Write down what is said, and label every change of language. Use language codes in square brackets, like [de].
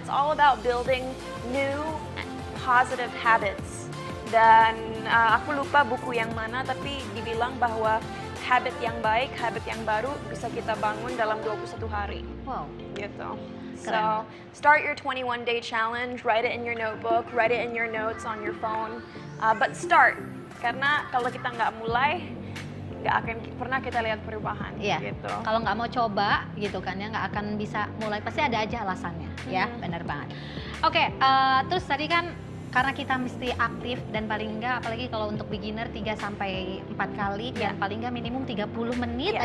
[en] It's all about building new positive habits. [id] Dan aku lupa buku yang mana, tapi dibilang bahwa habit yang baik, habit yang baru bisa kita bangun dalam 21 hari. Wow. Gitu. So, Keren. [en] start your 21-day challenge, write it in your notebook, write it in your notes on your phone. But start, [id] karena kalau kita nggak mulai, nggak akan pernah kita lihat perubahan. Iya. Gitu. Kalau nggak mau coba gitu kan ya, nggak akan bisa mulai. Pasti ada aja alasannya, ya. Benar banget. Oke, terus tadi kan karena kita mesti aktif dan paling enggak, apalagi kalau untuk beginner 3-4 kali dan paling enggak minimum 30 menit